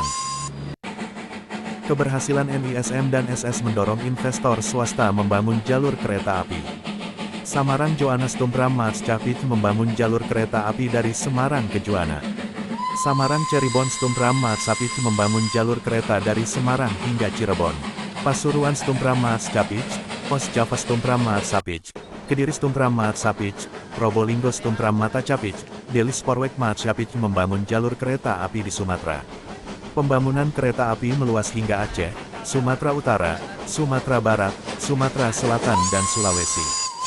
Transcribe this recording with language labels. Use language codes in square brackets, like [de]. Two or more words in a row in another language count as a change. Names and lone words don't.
[id] Keberhasilan NISM dan SS mendorong investor swasta membangun jalur kereta api. Samarang Johannes Tumpram Maatschappij membangun jalur kereta api dari Semarang ke Juwana. Samarang Cirebon Tumpram Maatschappij membangun jalur kereta dari Semarang hingga Cirebon. Pasuruan Tumpram Maatschappij, Pos Java Tumpram Maatschappij, Kediri Tumpram Maatschappij, Probolinggo Tumpram Maatschappij, Delhi Spoorwegmaatschappij membangun jalur kereta api di Sumatera. Pembangunan kereta api meluas hingga Aceh, Sumatera Utara, Sumatera Barat, Sumatera Selatan dan Sulawesi.